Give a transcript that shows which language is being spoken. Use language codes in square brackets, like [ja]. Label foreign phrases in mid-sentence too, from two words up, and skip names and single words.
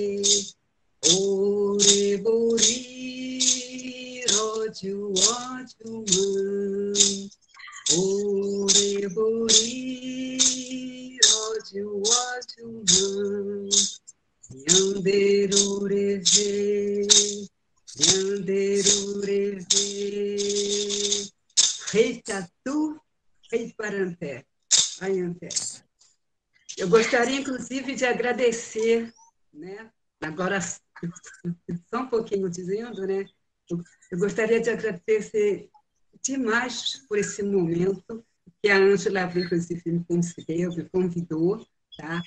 [gn] orebori, rodio, orebori, rodio, nhanderureve, nhanderureve, rei Tatu, rei Paranté, Anhanté. [pt] Eu gostaria, inclusive, de agradecer, né? Agora, só um pouquinho dizendo, né? Eu gostaria de agradecer demais por esse momento que a Ângela, inclusive, me convidou, tá?